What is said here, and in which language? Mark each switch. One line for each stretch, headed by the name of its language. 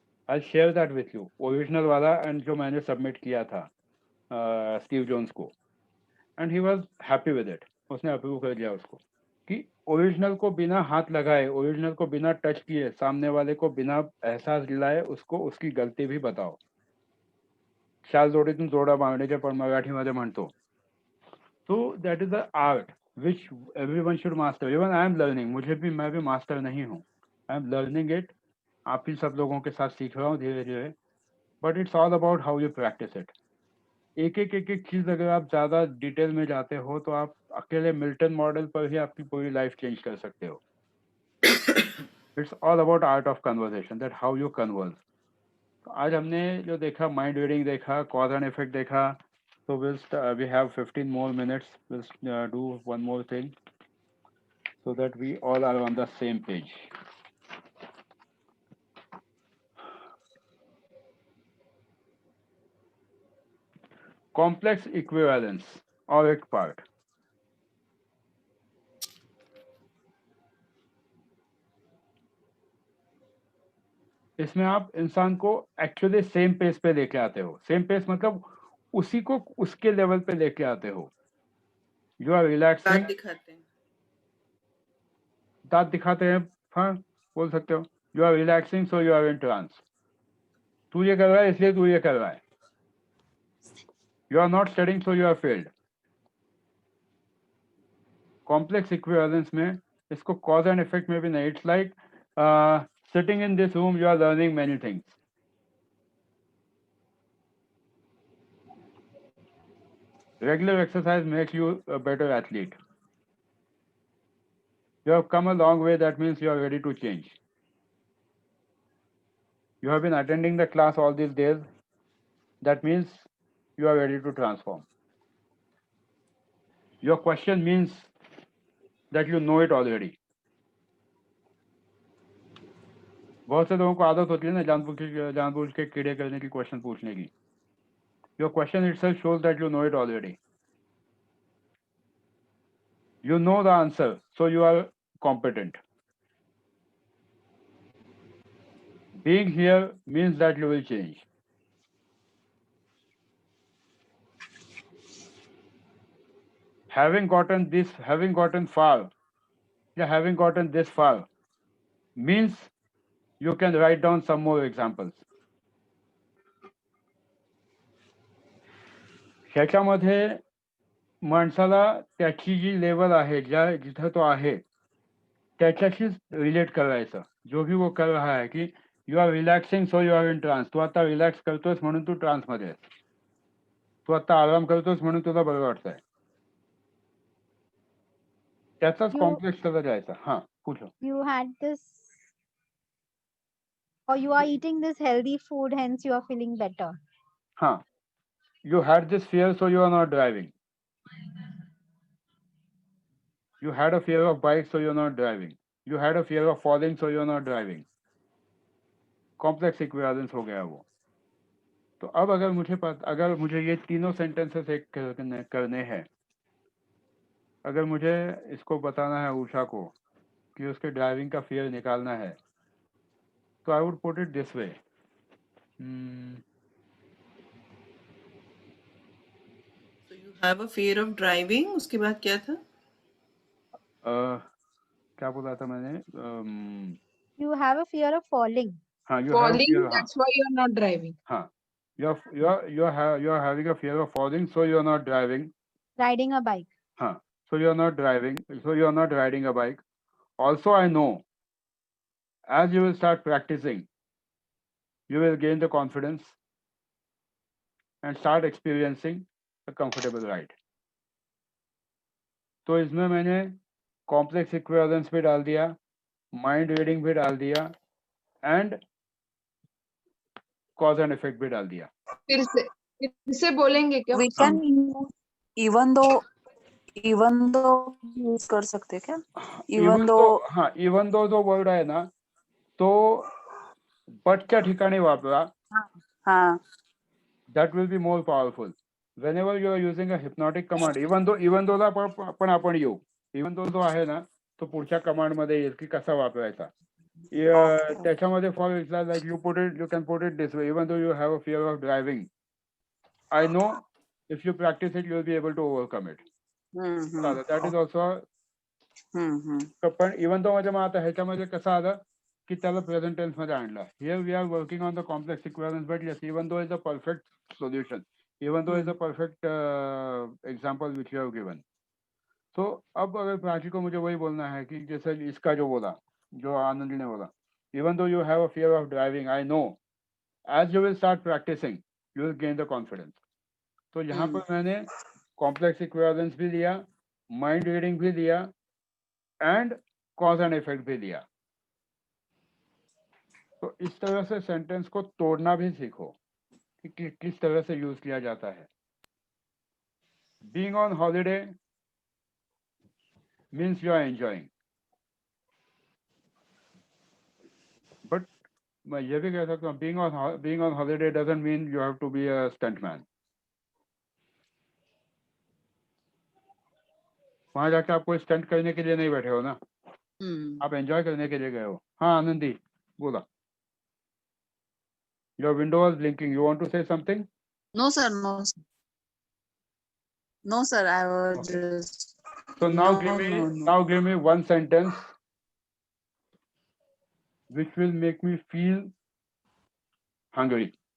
English: I share that with you, original वाला and
Hindi: जो मैंने सबमिट किया था
English: Steve Jones को, and he was happy with it.
Hindi: उसने अप्रूव कर दिया उसको कि ओरिजिनल को बिना हाथ लगाए, ओरिजिनल को बिना टच किए, सामने वाले को बिना एहसास दिलाए उसको उसकी गलती भी बताओ.
Marathi: शाल जोडीतून जोडा मारण्याचे पण मराठीमध्ये म्हणतो.
English: So that is a art. which everyone should master. Even I am learning.
Hindi: मैं भी master नहीं हूँ.
English: I am learning it.
Hindi: आप ही सब लोगों के साथ सीख रहा हूँ धीरे धीरे.
English: But it's all about how you practice it.
Hindi: एक एक चीज अगर आप ज्यादा डिटेल में जाते हो तो आप अकेले मिल्टन मॉडल पर ही आपकी पूरी लाइफ चेंज कर सकते हो.
English: It's all about art of conversation, that how you converse.
Hindi: तो आज हमने जो देखा माइंड रीडिंग देखा, कॉज एंड इफेक्ट देखा.
English: So we have 15 more minutes. We'll do one more thing so that we all are on the same page.
Hindi: Complex equivalence और एक part. इसमें आप इंसान को एक्चुअली सेम पेस पे लेके आते हो. सेम पेस मतलब उसी को उसके लेवल पे लेके आते हो.
English: You are relaxing.
Hindi: दांत दिखाते हैं, हाँ बोल सकते हो.
English: You are relaxing so you are in trance.
Hindi: तू ये कर रहा है इसलिए तू ये कर रहा है.
English: You are not studying so you are failed.
Hindi: Complex equivalence में इसको कॉज एंड इफेक्ट में भी नहीं.
English: It's like sitting in this room, you are learning many things. Regular exercise makes you a better athlete. You have come a long way, that means you are ready to change. You have been attending the class all these days, that means you are ready to transform. Your question means that you know it already.
Hindi: बहुत से लोगों को आदत होती है ना जानबूझ के कीड़े करने की, क्वेश्चन पूछने की.
English: Your question itself shows that you know it already. You know the answer, so you are competent. Being here means that you will change. Having gotten far, having gotten this far means you can write down some more examples.
Marathi: ह्याच्यामध्ये माणसाला त्याची जी level आहे, जिथं तो आहे त्याच्याशीच relate करायचं.
Hindi: जो भी वो कर रहा है की
English: You are relaxing so you are in trance.
Marathi: तू आता रिलॅक्स करतोस म्हणून तू ट्रान्स मध्ये आहेस. तू आता आराम करतोस म्हणून तुला बरं वाटतंय. त्याचाच कॉम्प्लेक्स करत जायचा.
Hindi: हा पूछो.
English: You had this, or you are eating this healthy food, hence you are feeling better.
Hindi: हाँ.
English: You had this fear, so you are not driving. You had a fear of bikes, so you are not driving. You had a fear of falling, so you are not driving.
Hindi: Complex equivalence हो गया वो. तो अब अगर मुझे ये तीनों sentences एक करने हैं, अगर मुझे इसको बताना है उषा को कि उसके ड्राइविंग का फियर निकालना है, तो
English: I would put it this way. So you have a fear of driving.
Hindi: उसके बाद क्या था? क्या बोला था मैंने?
English: You have a fear of falling.
Hindi: हाँ,
English: Falling, that's why you're not driving. हाँ, you're having a fear of falling, so you're not driving. Riding a bike. हाँ, so you're not driving, so you're not riding a bike. Also, I know, as you will start practicing, you will gain the confidence and start experiencing a comfortable ride.
Hindi: तो इसमें मैंने complex equivalence भी डाल दिया, mind reading भी डाल दिया, and cause and effect भी डाल दिया. फिर से बोलेंगे क्या?
English: We can even though use
Hindi: कर सकते क्या?
English: Even though
Marathi: हाँ, even though जो वर्ड आहे ना तो बटच्या ठिकाणी वापरा.
Hindi: हाँ.
English: That will be more powerful. Whenever you are using a hypnotic command,
Marathi: even though ला पण आपण येऊ, even though जो आहे ना तो पुढच्या कमांड मध्ये येईल की कसा वापरायचा.
English: त्याच्यामध्ये for example like you can put it this way, even though you have a fear of driving, I know if you practice it you will be able to overcome it. That is also
Marathi: पण even though माझ्या आता ह्याच्यामध्ये कसं आलं की त्याला present tense मध्ये आणलं.
English: Here we are working on the complex equivalence, but yes, even though is a perfect solution, even though is a perfect example which you have given.
Hindi: तो अब अगर प्राची को मुझे वही बोलना है कि जैसे इसका जो बोला, जो आनंद ने बोला,
English: Even though you have a fear of driving, I know as you will start practicing you will gain the confidence.
Hindi: तो यहाँ पर मैंने कॉम्प्लेक्स इक्विवेलेंस भी लिया, माइंड रीडिंग भी लिया एंड कॉज एंड इफेक्ट भी लिया। तो इस तरह से सेंटेंस को तोड़ना भी सीखो कि किस तरह से यूज किया जाता है।
English: being on holiday means you are enjoying, but
Hindi: मैं ये भी कह सकता हूँ
English: being on holiday doesn't mean you have to be a stuntman.
Hindi: वहां जाके आप कोई स्टंट करने के लिए नहीं बैठे हो ना, आप एंजॉय करने के लिए गए हो। हाँ आनंदी बोला,
English: your window was blinking, you want to say something? No sir, no sir, I was Okay. just So now give me one sentence which will make me feel hungry.